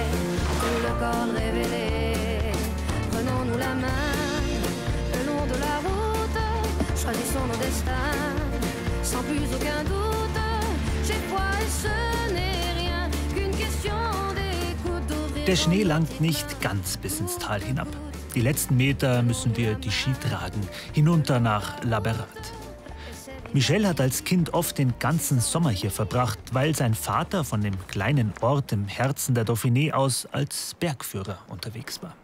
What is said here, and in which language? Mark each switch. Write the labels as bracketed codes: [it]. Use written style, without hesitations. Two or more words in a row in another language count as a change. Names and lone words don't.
[fr] Tout le corps révélé, prenons-nous la main le long de la route, choisissons nos destins sans plus aucun doute. J'ai foi et ce n'est rien qu'une question d'écoute, d'ouvrir. [de] Der Schnee langt nicht ganz bis ins Tal hinab. Die letzten Meter müssen wir die Ski tragen, hinunter nach La Bérarde. Michel hat als Kind oft den ganzen Sommer hier verbracht, weil sein Vater von dem kleinen Ort im Herzen der Dauphiné aus als Bergführer unterwegs war.